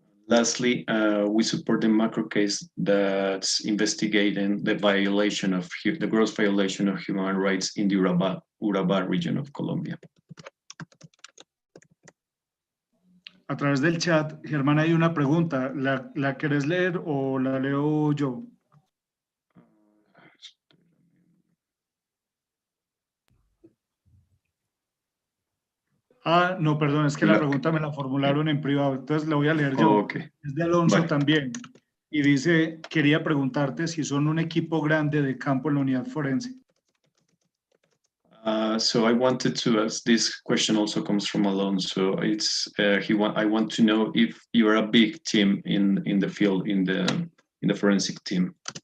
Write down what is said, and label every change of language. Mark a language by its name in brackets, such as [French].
[English] Lastly, we support the macro case that's investigating the violation of the gross violation of human rights in the Urabá region of Colombia. [Spanish] A través del chat, Germán, hay una pregunta. ¿La querés leer o la leo yo? Ah, no, perdón, es que la pregunta me la formularon en privado, entonces la voy a leer yo. [English] Okay. [Spanish] Es de Alonso Vale. también. Y dice, quería preguntarte si son un equipo grande de campo en la unidad forense. [English] So I wanted to ask, this question also comes from Alonso. It's I want to know if you are a big team in the field, in the forensic team.